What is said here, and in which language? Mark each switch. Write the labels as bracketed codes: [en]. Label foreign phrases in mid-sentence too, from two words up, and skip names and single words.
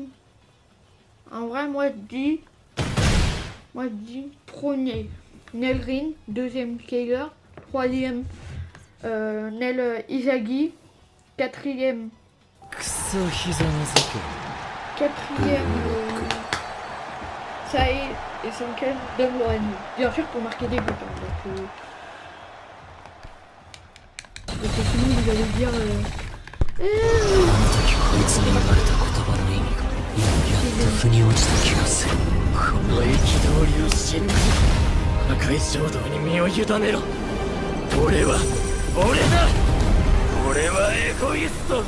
[fr] En vrai, moi je dis premier Nelrin, deuxième Kaiser, troisième Nel Izagi, quatrième Sae et cinquième Dumlorani. Bien sûr pour marquer des buts. Donc sinon vous allez dire [ja] あの時こいつに言われた言葉の意味が今やっと腑に落ちた気がする。この憤りを真に破壊衝動に身を委ねろ。俺はエゴイスト。